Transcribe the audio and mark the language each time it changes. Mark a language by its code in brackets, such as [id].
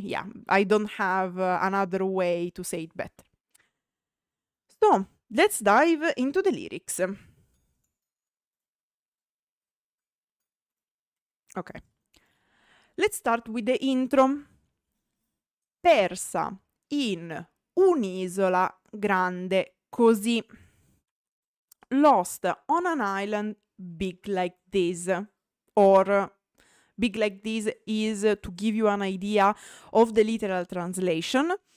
[en] Yeah, I don't have another way to say it better. So, let's dive into the lyrics. Ok. Let's start with the intro. [it] Persa in un'isola grande così. [en] Lost on an island big like this. Or big like this is to give you an idea of the literal translation.